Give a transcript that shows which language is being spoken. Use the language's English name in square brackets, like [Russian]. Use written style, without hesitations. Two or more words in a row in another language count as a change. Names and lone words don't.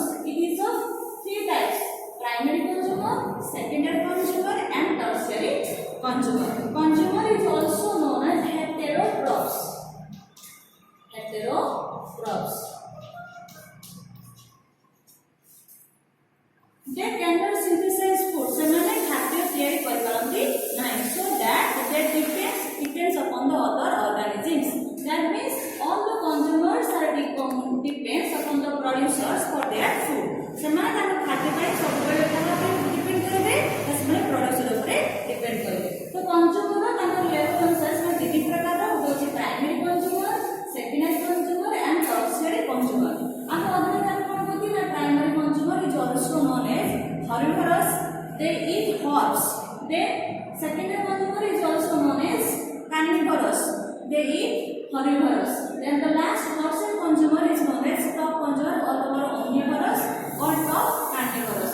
[English] It is of three types: primary consumer, secondary consumer, and tertiary consumer. Consumer is also known as heterotrophs. Heterotrophs. They cannot synthesize food. [Odia] ସେମାନେ ଖାଦ୍ୟ ତିଆରି କରିପାରନ୍ତି ନାହିଁ. [English] So that depends upon the other organisms. That means all the consumers are depends upon the producers for their food. [Odia] ସେମାନେ ତାଙ୍କ ଖାଦ୍ୟ ପାଇଁ ସବୁବେଳେ କାହା ଉପରେ ଡିପେଣ୍ଡ କରିବେ? ସେମାନେ ପ୍ରଡ୍ୟୁସର ଉପରେ ଡିପେଣ୍ଡ କରିବେ. ତ କନଜ୍ୟୁମର ତାଙ୍କ ଲେଭେଲ ଅନୁସାରେ ସେମାନେ ଦୁଇ ପ୍ରକାର ହେଉଛି [English] primary consumer, secondary consumer and tertiary consumer. [Odia] ଆମ ଅଧ୍ୟୟନ କ'ଣ କରୁଛି ନା [English] primary consumer is also known as herbivorous. They eat herbs. Then secondary consumer is also known as carnivorous. They eat herbivorous. Then the last tertiary consumer is known as top consumer or omnivorous or top carnivorous.